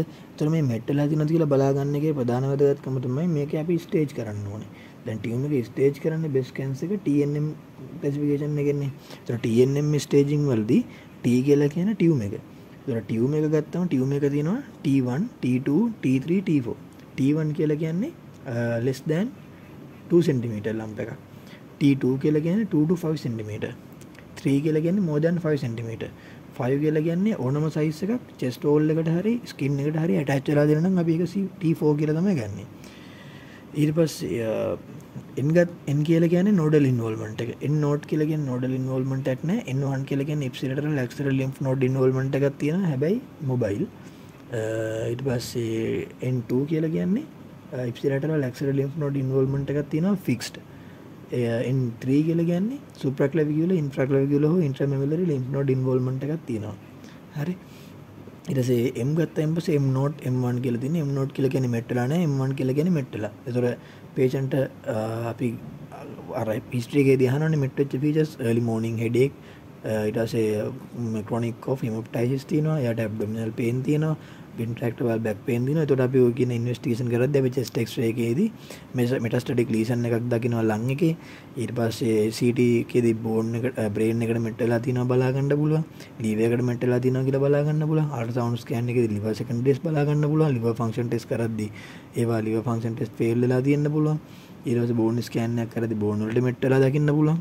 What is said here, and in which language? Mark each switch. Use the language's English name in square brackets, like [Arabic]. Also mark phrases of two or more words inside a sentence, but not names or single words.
[Sinhala] එතකොට මේ මෙට් වෙලා තියෙනවද කියලා බලා ගන්න එකේ ප්‍රධාන වැදගත්කම තමයි මේක අපි ස්ටේජ් කරන්න ඕනේ. දැන් ටියුමර් එක ස්ටේජ් කරන්නේ [English] breast cancer [Sinhala] එක [English] TNM classification [Sinhala] එකෙන්නේ. එතකොට [English] TNM staging [Sinhala] වලදී T කියලා කියන ටියුමර් එක. එතකොට ටියුමර් එක ගත්තම ටියුමර් එක තියෙනවා T1, T2, T3, T4. [English] T1 [Sinhala] කියලා කියන්නේ [English] less than 2 cm lump එකක්. T2 [Sinhala] කියලා කියන්නේ [English] 2 to 5 cm. 3 [Sinhala] කියලා කියන්නේ [English] more than 5 cm. [Sinhala] 5 කියලා කියන්නේ ඕනම size එකක් [English] chest wall [Sinhala] එකට හරි skin එකට හරි attach වෙලා දෙන නම් අපි ඒක T4 කියලා තමයි ගන්නෙ. ඊට පස්සේ N කියලා කියන්නේ [English] nodal involvement [Sinhala] එක. [English] N node [Sinhala] කියලා කියන්නේ [English] nodal involvement [Sinhala] එකක් නෑ. [English] N1 [Sinhala] කියලා කියන්නේ [English] ipsilateral axial lymph node involvement [Sinhala] එකක් තියෙනවා. [English] හැබැයි mobile. [Sinhala] ඊට පස්සේ [English] N2 [Sinhala] කියලා කියන්නේ [English] ipsilateral axial lymph node involvement [Sinhala] එකක් තියෙනවා [English] fixed. N3 [Sinhala] කියලා කියන්නේ [English] supraclavicular, infraclavicular හෝ intramammillary lymph node involvement [Sinhala] එකක් තියෙනවා. [English] හරි. [Sinhala] ඊට පස්සේ M ගත්තාම පස්සේ M node M1 කියලා තියෙනවා. M node කියලා කියන්නේ මෙට් වෙලා නැහැ. M1 කියලා කියන්නේ මෙට් වෙලා. ඒතොර patient අපි අර history එකේදී අහනවානේ මෙට් වෙච්ච features [English] early morning headache, [Sinhala] ඊට පස්සේ [English] chronic cough, [Sinhala] hemoptysis තියෙනවා. [English] එයාට abdominal pain තියෙනවා. intractable back pain දිනවා. [Sinhala] එතකොට අපි ඔය කියන ඉන්වෙස්ටිගේෂන් කරද්දී අපි [English] chest x-ray [Sinhala] එකේදී [English] metastatic lesion [Sinhala] එකක් දකිනවා lung එකේ. ඊට පස්සේ CT එකේදී bone එක brain එකට මෙට් වෙලා තියෙනවා බලා ගන්න පුළුවන්. liver එකට මෙට් වෙලා තියෙනවා කියලා බලා ගන්න පුළුවන්. [English] ultrasound scan [Sinhala] එකේදී [English] liver secondaries [Sinhala] බලා ගන්න පුළුවන්. [English] liver function test [Sinhala] කරද්දී ඒවා [English] liver function test fail [Sinhala] වෙලා තියෙන්න පුළුවන්. ඊට පස්සේ [English] bone scan [Sinhala] එකක් කරද්දී bone වලට මෙට් වෙලා දකින්න පුළුවන්.